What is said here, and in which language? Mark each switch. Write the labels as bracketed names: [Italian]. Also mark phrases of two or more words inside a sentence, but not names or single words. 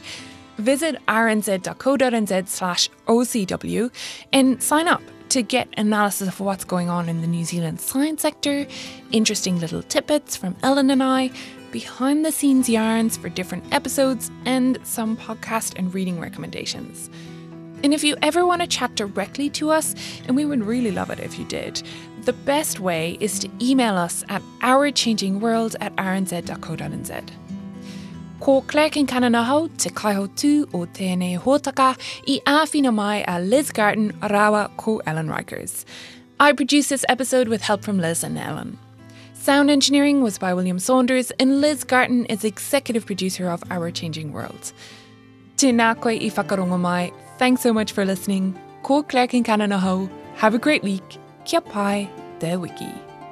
[English] Visit rnz.co.nz/OCW and sign up to get analysis of what's going on in the New Zealand science sector, interesting little tidbits from Ellen and I, behind the scenes yarns for different episodes, and some podcast and reading recommendations. And if you ever want to chat directly to us, and we would really love it if you did, the best way is to email us at ourchangingworld@rnz.co.nz. [Māori] Ko Claire Kinkananahau te kaiho tū o tēnei hōtaka I āwhina mai a Liz Garton rawa ko Ellen Rikers. [English] I produced this episode with help from Liz and Ellen. Sound engineering was by William Saunders, and Liz Garton is executive producer of Our Changing World. [Māori] Tēnā koe I whakarongo mai. [English] Thanks so much for listening. Ko Claire Kinkananahau. Have a great week. [Māori] Kia pai te wiki.